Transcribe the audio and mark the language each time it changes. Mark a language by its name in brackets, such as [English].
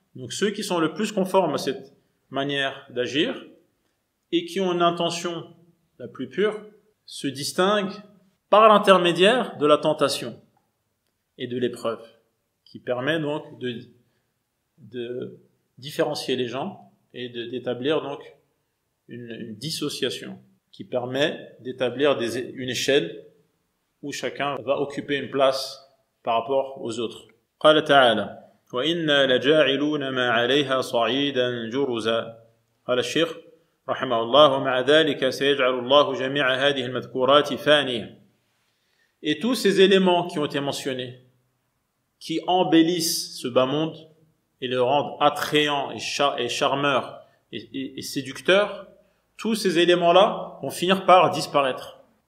[French] Donc ceux qui sont le plus conformes à cette manière d'agir et qui ont une intention la plus pure se distinguent par l'intermédiaire de la tentation et de l'épreuve, qui permet donc de différencier les gens et d'établir donc une dissociation qui permet d'établir une échelle où chacun va occuper une place par rapport aux autres. [Arabic] قال تعالى وإنا لجاعلون ما عليها صعيدا جرزا قال الشيخ رحمه الله ومع ذلك سيجعل الله جميع هذه المذكورات فانية. [French] Et tous ces éléments qui ont été mentionnés, qui embellissent ce bas monde et le rendent attrayant et charmeur et séducteur, tous ces éléments-là vont finir par disparaître.